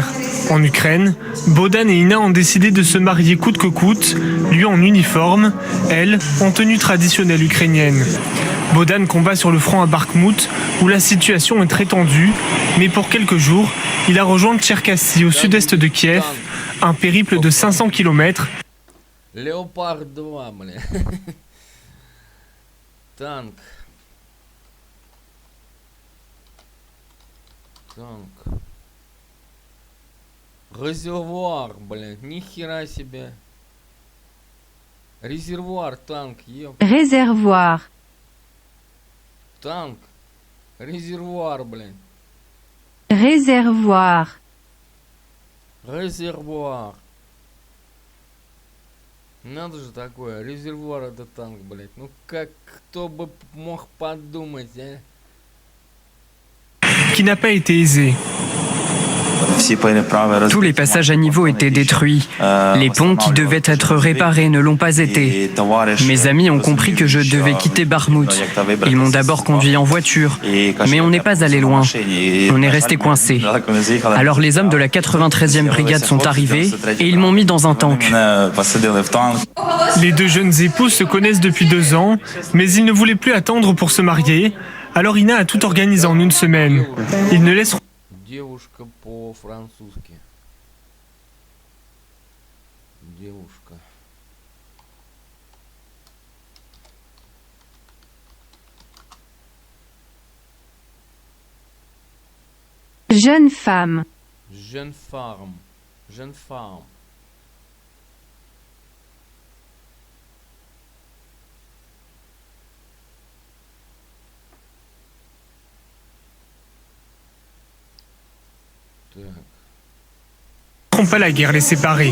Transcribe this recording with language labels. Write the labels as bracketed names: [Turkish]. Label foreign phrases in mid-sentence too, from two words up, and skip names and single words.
[French] En Ukraine, Bohdan et Ina ont décidé de se marier coûte que coûte, lui en uniforme, elle en tenue traditionnelle ukrainienne. Bohdan combat sur le front à Bakhmout, où la situation est très tendue, mais pour quelques jours, il a rejoint Tcherkassy au sud-est de Kiev, un périple de 500 km. Léopard 2, [Russian] бля. Танк. Танк. Резервуар, блин, нихера себе. Резервуар, танк, еб. [French] Réservoir. [Russian] Танк. Резервуар, блин. [French] Réservoir. [Russian] Резервуар. Надо же такое, резервуар это танк, блять. Ну как, кто бы мог подумать, а? [French] Qui n'a pas été aisé. Tous les passages à niveau étaient détruits. Les ponts qui devaient être réparés ne l'ont pas été. Mes amis ont compris que je devais quitter Bakhmout. Ils m'ont d'abord conduit en voiture, mais on n'est pas allé loin. On est resté coincé. Alors les hommes de la 93e brigade sont arrivés et ils m'ont mis dans un tank. Les deux jeunes époux se connaissent depuis 2 ans, mais ils ne voulaient plus attendre pour se marier. Alors Ina a tout organisé en une semaine. Ils ne laisseront [Russian] Девушка [French] par français. [Russian] Девушка. [French] Jeune femme. Jeune femme. Jeune femme. pas la guerre les séparer.